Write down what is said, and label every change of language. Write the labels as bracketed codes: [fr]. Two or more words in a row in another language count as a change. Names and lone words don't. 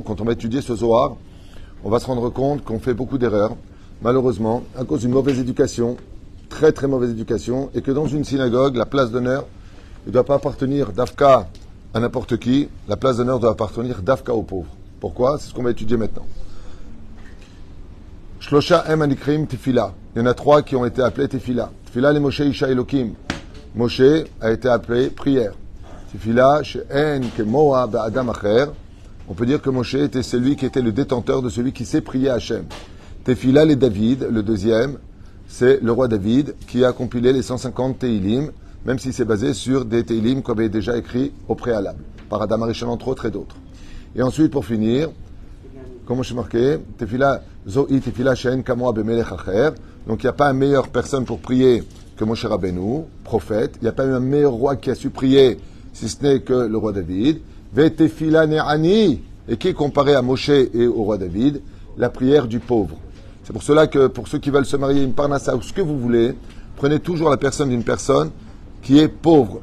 [fr] Quand on va étudier ce Zohar, on va se rendre compte qu'on fait beaucoup d'erreurs, malheureusement, à cause d'une mauvaise éducation, très mauvaise éducation, et que dans une synagogue, la place d'honneur ne doit pas appartenir d'Afka à n'importe qui, la place d'honneur doit appartenir d'Afka aux pauvres. Pourquoi? C'est ce qu'on va étudier maintenant. [he] Shlosha em anikrim tefila. [fr] Il y en a 3 qui ont été appelés tefila. [he] Tefila le Moshe Isha Elokim. [fr] Moshe a été appelé prière. [he] Tefila, she'en kemoa ba'adam acher. [fr] On peut dire que Moshe était celui qui était le détenteur de celui qui sait prier Hachem. [he] Tefila les David, [fr] le deuxième, c'est le roi David qui a compilé les 150 Teilim, même si c'est basé sur des Teilim qu'on avait déjà écrits au préalable, par Adam Arishon entre autres et d'autres. Et ensuite, pour finir, comme je marqué, [he] Tefila zo'i tefila she'en kamoa bemelech acher. [fr] Donc il n'y a pas une meilleure personne pour prier que Moshe Rabbeinu, prophète. Il n'y a pas eu un meilleur roi qui a su prier si ce n'est que le roi David. [he] Vetefila ne'ani, [fr] et qui est comparé à Moshe et au roi David, la prière du pauvre. C'est pour cela que pour ceux qui veulent se marier, une parnassa ou ce que vous voulez, prenez toujours la personne d'une personne qui est pauvre.